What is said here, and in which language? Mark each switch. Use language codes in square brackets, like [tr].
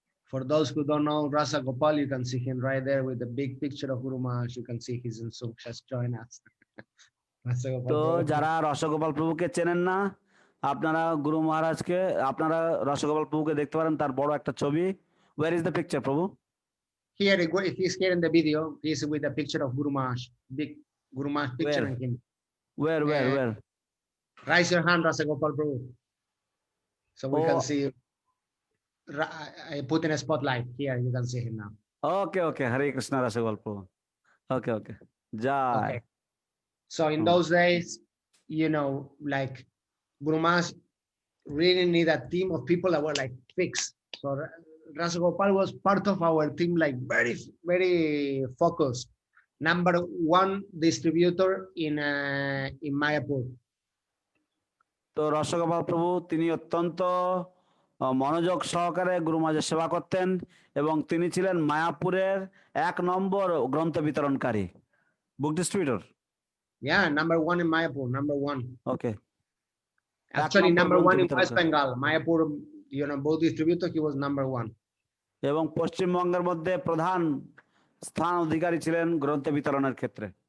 [en] For those who don't know Rasa Gopal, you can see him right there with the big picture of Guru Maharaj. You can see he's in Sukhas. Join us. [bn] তো যারা রসগোপাল প্রভুকে চেনেন না, আপনারা গুরু মহারাজকে, আপনারা রসগোপাল প্রভুকে দেখতে পারেন, তার বড় একটা ছবি। [en] Where is the picture, Prabhu? Here, if he's here in the video, he's with the picture of Guru Maharaj. Big Guru Maharaj picture of him. Where? Raise your hand, Rasa Gopal Prabhu. So we can Oh. see, I put in a spotlight here. You can see him now. Okay. Hare Krishna Rasagolpo. Okay. Jai. Okay. So in those days, like Guru Maharaj really need a team of people that were like fixed. So Rasagopal was part of our team, like very, very focused. Number one distributor in Mayapur. [bn] তো রসগোপাল প্রভু তিনি অত্যন্ত মনোযোগ সহকারে গুরু মহারাজের সেবা করতেন এবং তিনি ছিলেন মায়াপুরের 1 নম্বর গ্রন্থ বিতরণকারী, বুক distributor. [en] Yeah, number one in Mayapur, number one. Okay. Actually, number one in West Bengal. Mayapur, both distributor, he was number one. [bn] এবং পশ্চিমবঙ্গের মধ্যে প্রধান স্থান অধিকারী ছিলেন গ্রন্থ বিতরণের ক্ষেত্রে।